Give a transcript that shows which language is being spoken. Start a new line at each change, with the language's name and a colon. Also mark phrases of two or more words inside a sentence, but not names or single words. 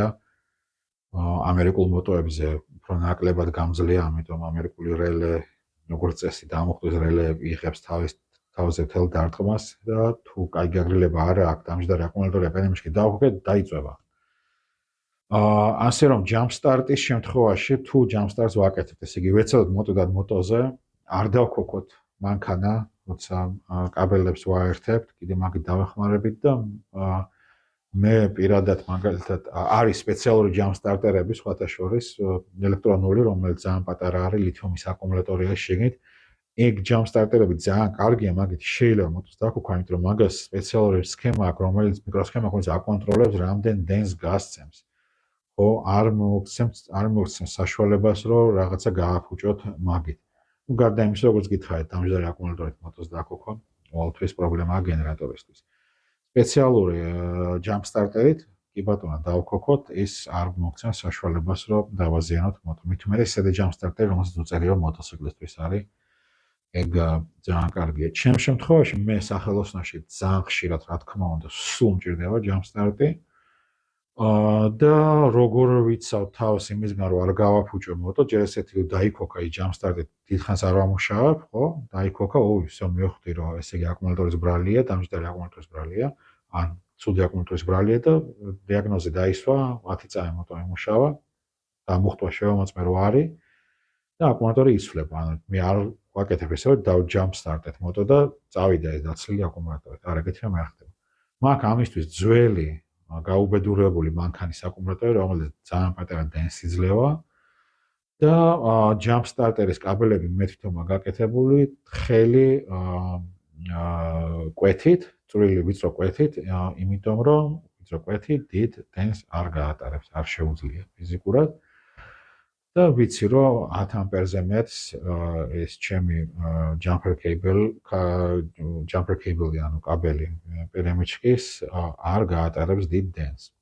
Georgian: ამერიკულ მოტოებზე უფრო ნაკლებად გამძლეა, ამიტომ ამერიკული რელე როგორც წესი დამუხტვის რელეები იღებს თავზე თელ დარტყმას და თუ კაი გაგრილება არ აქვს, დამჯდარი აკუმულატორი აკადემიაში დაუხოკეთ, დაიწვევა. ასე რომ
English: jump start-
Georgian: ის შემთხვევაში თუ
English: jump start-
Georgian: ს ვაკეთებთ, ესე იგი ვეცადოთ მოტოდან მოტოზე, არ დავქოქოთ მანქანა, როცა კაბელებს ვაერთებთ, კიდე მაგით დავეხმარებით და მე პირადად მაგალითად არის სპეციალური
English: jump start-
Georgian: ები სხვათა შორის ელექტრონული, რომელიც ძალიან პატარა არის, ლითიუმის აკუმულატორია შეგნით. ეგ
English: jump start-
Georgian: ები ძალიან კარგია, მაგით შეიძლება მოტოს დაქოქვა, იმიტომ რომ მაგას სპეციალური სქემა აქვს, რომელიც მიკროსქემა, რომელიც აკონტროლებს რამდენ დენს გასცემს. ხო, არ მოგცემს საშუალებას, რომ რაღაცა გააფუჭოთ მაგით. ну გარდა იმისა, როგორც გითხარით, დამჯდარი აკუმულატორით მოტოს დაქოქვა ყოველთვის პრობლემაა გენერატორისთვის. სპეციალური
English: jump start-
Georgian: ით კი ბატონო დავქოქოთ, ის არ მოგცემს საშუალებას, რომ დავაზიანოთ მოტო. მით უმეტეს ისეთი
English: jump start-
Georgian: ი, რომელსაც უწერიო მოტოციკლისთვის არის. ეგ ძალიან კარგია. ჩემ შემთხვევაში მე სახელოსნოში ძალიან ხშირად, რა თქმა უნდა, სულ მჭირდება
English: jump start-
Georgian: ი. და როგორ ვიცავ თავს იმისგან, რომ არ გავაფუჭო მოტო, ჯერ ესეთი დაიქოქა ის
English: jump start-
Georgian: ი, დიდხანს არ ვამუშავებ, ხო? დაიქოქა, ისე მივხვდი, რომ ესე იგი აკუმულატორის ბრალია, დამჯდარი აკუმულატორის ბრალია, ან ცუდი აკუმულატორის ბრალია და დიაგნოზი დაისვა, 10 წამი მოტო იმუშავა, დამუხტვა შევამოწმე რომ არის და აკუმულატორი იცვლება. ანუ მე არ ვაკეთებ ესე, რომ დავ
English: jump start-
Georgian: ეთ მოტო და წავიდა ეს დაცლილი აკუმულატორით. არ ეგეთი რამე არ ხდება. მაგ ამისთვის ძველი გაუბედურებული მანქანის აკუმულატორი, რომელიც ძალიან პატარა დენს იძლევა და
English: jump start-
Georgian: ერის კაბელები მე თვითონ მაგაკეთებული თხელი კვეთით, წვრილი ვიწრო კვეთით, იმიტომ რომ ვიწრო კვეთი დიდ დენს არ გაატარებს, არ შეუძლია ფიზიკურად. და ვიცი რომ 10 ამპერზე მეტს ეს ჩემი
English: jumper cable
Georgian: ანუ კაბელი პერემიჩკის არ გაატარებს დიდ დენს.